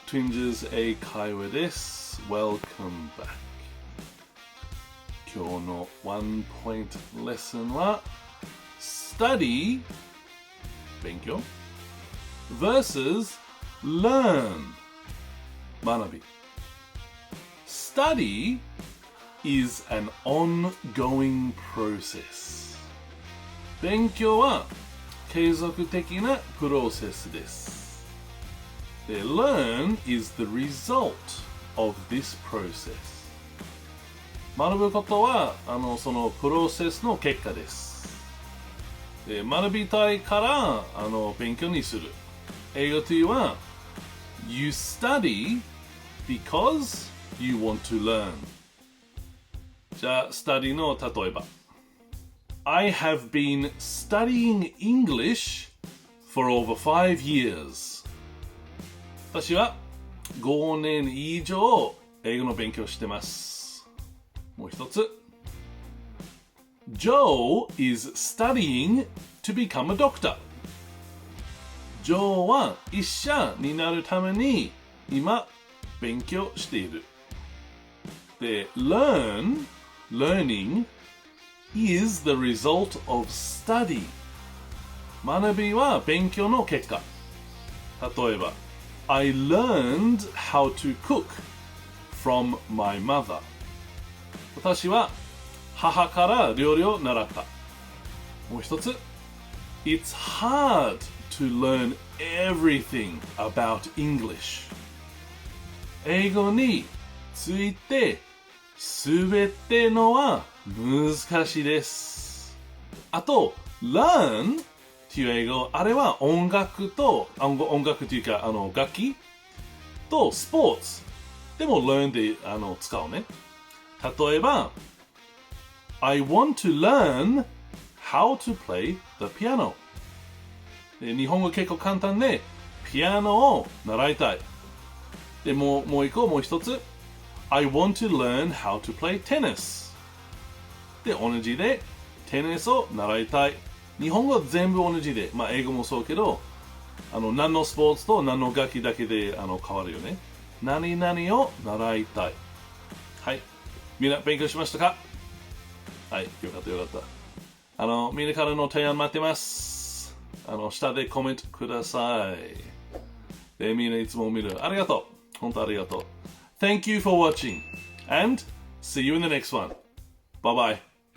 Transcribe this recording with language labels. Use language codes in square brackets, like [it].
[ja] Twinges 英会話です。 [en] Welcome back。 [ja] 今日のワンポイントレッスンは Study 勉強 versus Learn 学び。 [en] Study is an ongoing process. [ja] 勉強は継続的なプロセスです。 [en] で、Learn is the result of this process. [ja] 学ぶことはそのプロセスの結果です。で、学びたいから勉強にする。英語というのは [en] You study because you want to learn. [ja] じゃあ、study の例えば [en] I have been studying English for over 5 years. [ja] 私は5年以上英語の勉強をしてます。もう一つ [en] Joe is studying to become a doctor. [ja] ジョーは医者になるために今勉強している。 [en] で、learning is the result of study. [ja] 学びは勉強の結果。例えば、 [en] I learned how to cook from my mother. [ja] 私は母から料理を習った。もう一つ、 [en] It's hard to learn everything about English. [ja] 英語についてすべてのは難しいです。あと、learn っていう英語、あれは音楽というか楽器とスポーツでも learn で使うね。 [en] 例えば、I want to learn how to play the piano. [ja] で、日本語結構簡単で、ピアノを習いたい。で、もう一つ。 [en] I want to learn how to play tennis. [ja] で、同じで、テニスを習いたい。日本語は全部同じで、英語もそうけど、何のスポーツと何の楽器だけで変わるよね。何々を習いたい。はい。みんな勉強しましたか？はい、よかったよかった。みんなからの提案待ってます。下でコメントください。で、みんないつも見る。ありがとう。本当ありがとう。 [en] Thank you for watching and see you in the next one. Bye bye.